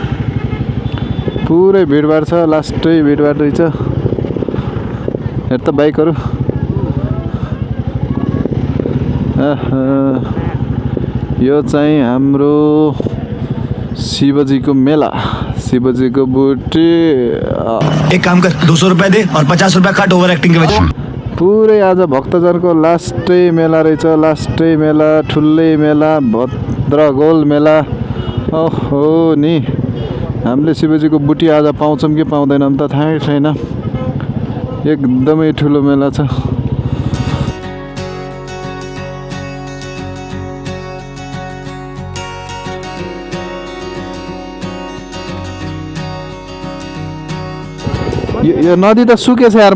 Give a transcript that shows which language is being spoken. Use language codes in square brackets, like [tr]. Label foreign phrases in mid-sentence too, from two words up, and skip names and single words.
[ne] पुरै भिडभाड छ लास्टै भिडभाड रहेछ हेर त बाइकहरु यो चाहिँ हाम्रो शिवजीको मेला शिवजीको बुटी [hi] एक काम कर 200 रुपए दे और 50 रुपए काट [en] over acting [hi] के वजह [ne] पुरै आज भक्तजनको लास्टै मेला रहेछ लास्टै मेला ठुलै मेला भद्रगोल मेला ओहो नि हामीले शिवजीको बुटी आज पाउँछौं कि पाउँदैनौं त थाहै छैन एकदमै ठुलो मेला छ यो नदी त सुकेछ यार